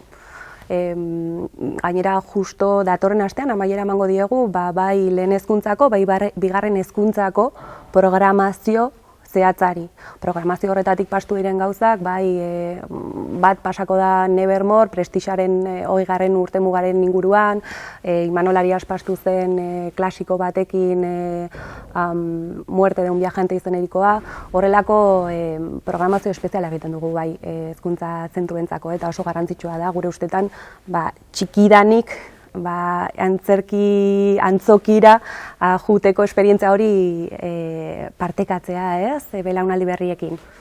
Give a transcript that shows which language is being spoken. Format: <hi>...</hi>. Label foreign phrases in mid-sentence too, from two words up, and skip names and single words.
<eu>Gainera justo datorren astean amaiera emango diegu, bai lehen hezkuntzako, bai bigarren hezkuntzako programazio zehatzari. Programazio horretatik pastu diren gauzak, bai, bat pasako da Nevermore, Prestigaren 20. urtemugaren inguruan, Imanol Arias pastu zen klasiko batekin Muerte de un viajante izenerikoa, horrelako programazio espeziala egiten dugu bai hezkuntza zentroentzako, eta oso garrantzitsua da gure ustetan txikidanik antzokira joateko esperientzia hori partekatzea, ez, belaunaldi berriekin.</eu>